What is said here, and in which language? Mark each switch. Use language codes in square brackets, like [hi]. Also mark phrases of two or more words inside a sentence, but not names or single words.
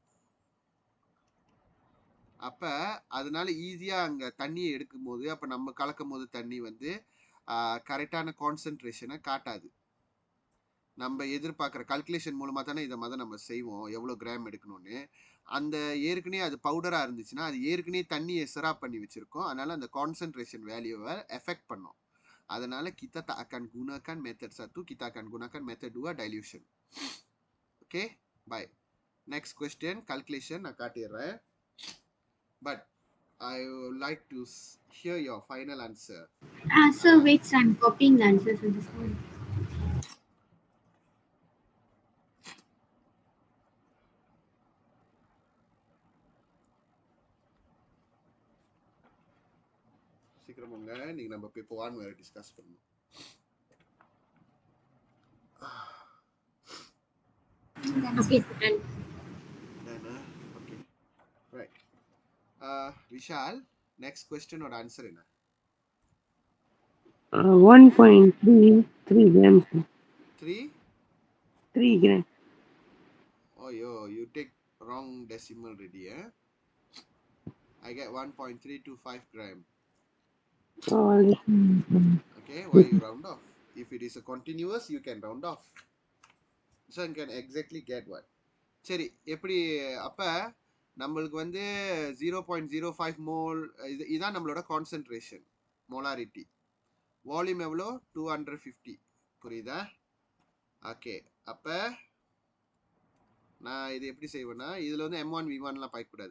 [ta] அப்போ அதனால ஈஸியாக அங்கே தண்ணியை எடுக்கும் போது, அப்போ நம்ம கலக்கும் போது தண்ணி வந்து கரெக்டான கான்சன்ட்ரேஷனை காட்டாது. நம்ம எதிர்பார்க்குற கல்குலேஷன் மூலமாக தானே இதை மாதிரி நம்ம செய்வோம், எவ்வளோ கிராம் எடுக்கணும்னு. அந்த ஏற்கனவே அது பவுடராக இருந்துச்சுன்னா அது ஏற்கனவே தண்ணியை சிராப் பண்ணி வச்சுருக்கோம், அதனால் அந்த கான்சன்ட்ரேஷன் வேல்யூவை எஃபெக்ட் பண்ணோம். [ms] அதனால் kita tak akan gunakan method 1, kita akan gunakan method 2 dilution. [en] Okay, bye. Next question, [ta] calculation நான் காட்டிடுறேன். [en] But I would like to hear your final answer. Sir, wait, sir, I'm copying the answers on this one. [ta] சீக்கிரம் போங்க, நீங்கள் நம்ம பேப்பர் 1 வேறு டிஸ்கஸ் பண்ணணும். [en] Okay, sir, done. Done, okay, right. Vishal, next question or answer என்ன? 1.33 grams. 3 grams. Oh, you take wrong decimal ready, I get 1.325 gram. Oh, Okay, why you round off? If it is a continuous, you can round off. So you can exactly get what. [ta] சரி, எப்படி அப்போ நம்மளுக்கு வந்து 0.05 மோல், இதுதான் நம்மளோட கான்சன்ட்ரேஷன், மோலாரிட்டி. வால்யூம் எவ்வளோ? 250. புரியுதா? ஓகே, அப்போ நான் இது எப்படி செய்வேன்னா, இதில் வந்து M1 V1லாம் பார்க்கக்கூடாது.